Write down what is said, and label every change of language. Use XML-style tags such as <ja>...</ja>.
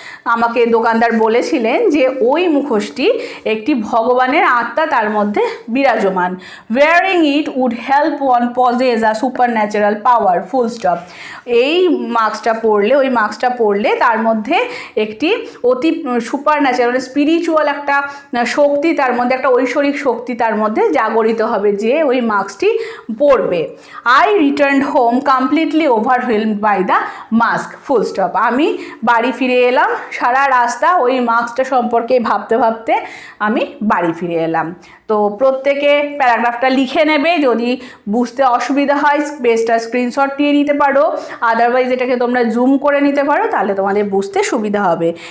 <bn>আমাকে দোকানদার বলেছিলেন যে ওই মুখোশটি একটি ভগবানের আত্মা তার মধ্যে বিরাজমান।</bn> <en>Wearing it would help one possess a supernatural power, full stop.</en> <bn>এই মাস্কটা পরলে তার মধ্যে একটি অতি সুপারন্যাচারাল স্পিরিচুয়াল একটা শক্তি তার মধ্যে, একটা ঐশ্বরিক শক্তি তার মধ্যে জাগরিত হবে যে ওই মাস্কটি পরবে।</bn> <en>I returned home completely overwhelmed by the mask, full stop.</en> <bn>আমি বাড়ি ফিরে এলাম, সারা রাস্তা ওই মাস্কটা সম্পর্কে ভাবতে ভাবতে আমি বাড়ি ফিরে এলাম। তো প্রত্যেকে প্যারাগ্রাফটা লিখে নেবে, যদি বুঝতে অসুবিধা হয় পেজটা স্ক্রিনশট নিয়ে নিতে পারো, আদারওয়াইজ এটাকে তোমরা জুম করে নিতে পারো, তাহলে তোমাদের বুঝতে সুবিধা হবে।</bn>